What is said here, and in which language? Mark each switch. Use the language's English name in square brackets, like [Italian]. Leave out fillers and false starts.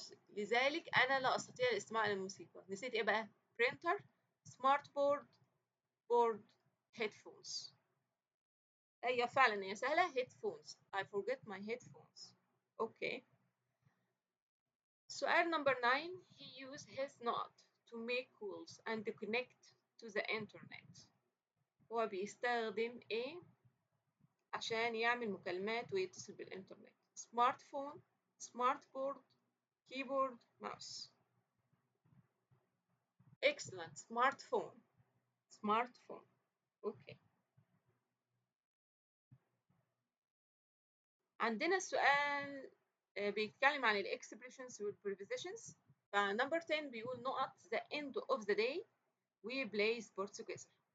[Arabic] لذلك أنا لا أستطيع الاستماع إلى الموسيقى. نسيت إيه بقى؟ printer, smart board, headphones. هي فعلا هي سهلة. headphones. I forget my headphones. Okay. سؤال number 9. [English] He used his نقط to make calls and connect to the internet. [Arabic] هو بيستخدم إيه عشان يعمل مكالمات ويتصل بالإنترنت؟ سمارت فون، سمارت بورد، كيبورد، ماوس. Excellent. سمارت فون. سمارت فون. أوكي. عندنا سؤال بيتكلم عن الإكسبريشنز والبريبوزيشنز. [English] فنمبر 10 بيقول نقط the end of the day we play sports together.